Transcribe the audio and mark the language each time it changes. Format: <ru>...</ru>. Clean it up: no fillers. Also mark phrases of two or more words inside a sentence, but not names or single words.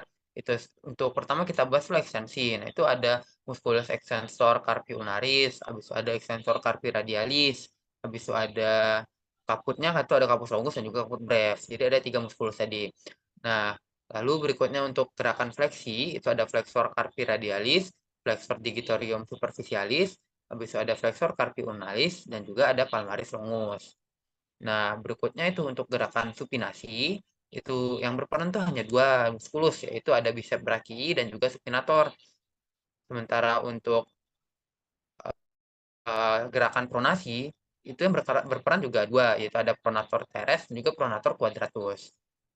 <id>Itu untuk pertama kita bahas dulu ekstensi. Nah, itu ada muskulus</id> <la>extensor carpi ulnaris,</la> <id>habis itu ada</id> <la>extensor carpi radialis,</la> <id>habis itu ada kaputnya itu ada</id> <la>kapus longus</la> <id>dan juga</id> <la>kaput brevis.</la> <id>Jadi ada 3 muskulus tadi. Nah, lalu berikutnya untuk gerakan fleksi, itu ada</id> <la>flexor carpi radialis, flexor digitorium superficialis,</la> <id>habis itu ada</id> <la>flexor carpi ulnaris,</la> <id>dan juga ada</id> <la>palmaris longus.</la> <id>Nah, berikutnya itu untuk gerakan supinasi, itu yang berperan tuh hanya 2 muskulus, yaitu ada</id> <la>bicep brachii</la> <id>dan juga supinator. Sementara untuk gerakan pronasi, itu yang berperan juga 2, yaitu ada</id> <la>pronator teres</la> <id>dan juga</id> <la>pronator quadratus.</la>